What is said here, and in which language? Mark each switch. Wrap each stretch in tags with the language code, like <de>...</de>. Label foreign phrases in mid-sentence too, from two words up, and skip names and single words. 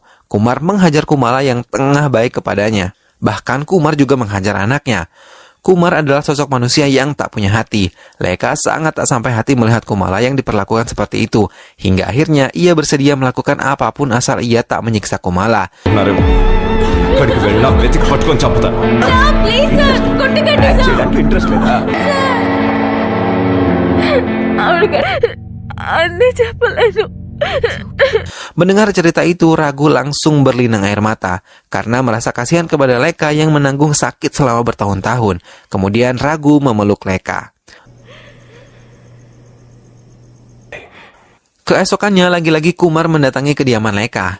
<id>Kumar menghajar Kumala yang tengah baik kepadanya. Bahkan Kumar juga menghajar anaknya. Kumar adalah sosok manusia yang tak punya hati. Leka sangat tak sampai hati melihat Kumala yang diperlakukan seperti itu. Hingga akhirnya ia bersedia melakukan apapun asal ia tak menyiksa Kumala.</id> <te>ఎక్కడికి వెళ్ళినా వెతికి పట్టుకొని చంపుతాను. యాక్ట్ చేయడానికి ఇంట్రెస్ట్ లేదా? అన్నీ చెప్పలేను.</te> <id>Mendengar cerita itu, Ragu langsung berlinang air mata karena merasa kasihan kepada Leka yang menanggung sakit selama bertahun-tahun. Kemudian Ragu memeluk Leka. Keesokannya lagi-lagi Kumar mendatangi kediaman Leka.</id>